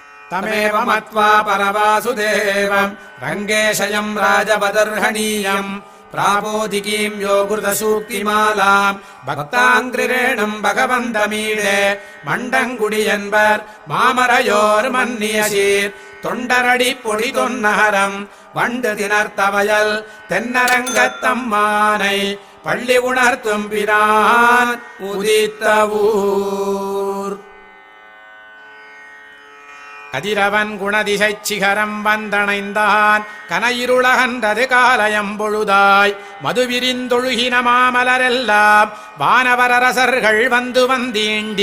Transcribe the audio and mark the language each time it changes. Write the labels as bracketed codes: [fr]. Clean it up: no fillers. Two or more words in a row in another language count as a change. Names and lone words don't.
[sa] तमेव मत्वा परवासुदेवम् रङ्गेशयम् राजवदर्हणीयम् प्रापोदिकीम् योगृतसूक्तिमालाम् भक्ताङ्ग्रिरेणम् भगवन्तमीडे [ta] மண்டங்குடியென்பர் மாமறையோர்மன்னியசீர் தொண்டரடி பொடி தொன்னகரம் வண்டு திணர்த்தவயல் தென்னரங்கத்தம்மானை பள்ளி உணர்த்தும் பிரான் உதித்த ஊர். கதிரவன் குணதிசைச் சிகரம் வந்தணைந்தான் கனையிருளகன்றது காலயம் பொழுதாய் மதுவிரிந்தொழுகின மாமலரெல்லாம் வானவரரசர்கள் வந்து வந்தீண்டி